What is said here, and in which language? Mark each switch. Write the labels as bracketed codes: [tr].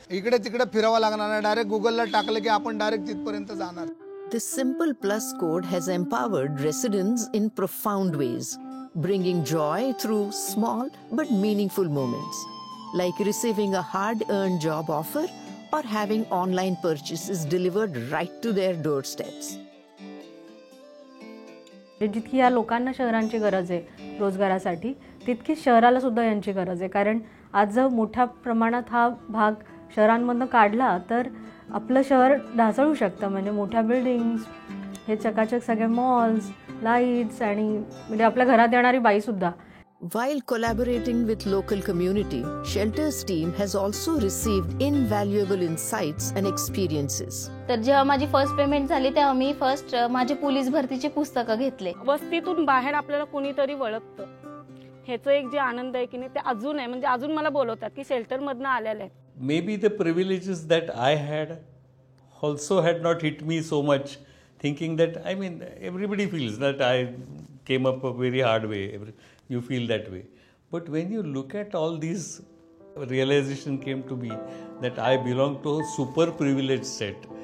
[mr] इकडे तिकडे फिरावं लागणार नाही, डायरेक्ट गुगलला टाकलं की आपण डायरेक्ट तिथपर्यंत जाणार. [en] This simple plus code has empowered residents in profound ways, bringing joy through small but meaningful moments, like receiving a hard-earned job offer or having online purchases delivered right to their doorsteps. [mr] जितकी या लोकांना शहरांची गरज आहे रोजगारासाठी, तितकी शहराला सुद्धा यांची गरज आहे. कारण आज जर मोठ्या प्रमाणात हा भाग शहरांमधून काढला तर आपलं शहर ढासळू शकतं. म्हणजे मोठ्या बिल्डिंग्स, हे चकाचक सगळे मॉल्स, लाईट्स आणि म्हणजे आपल्या घरात येणारी बाईसुद्धा. [en] While collaborating with local community, Shelter's team has also received invaluable insights and experiences. [mr] तर जेव्हा माझी फर्स्ट पेमेंट झाली तेव्हा मी फर्स्ट माझे पोलीस भरतीचे पुस्तकं घेतले. वस्तीतून बाहेर आपल्याला कोणीतरी वळखतं, ह्याचं एक जे आनंद आहे की नाही ते अजून आहे. म्हणजे अजून मला बोलवतात की शेल्टरमधनं आलेले आहेत. [en] Maybe the privileges that I had also had not hit me so much, thinking that, everybody feels that I came up a very hard way. You feel that way. But when you look at all these, realization came to me that I belong to a super privileged set.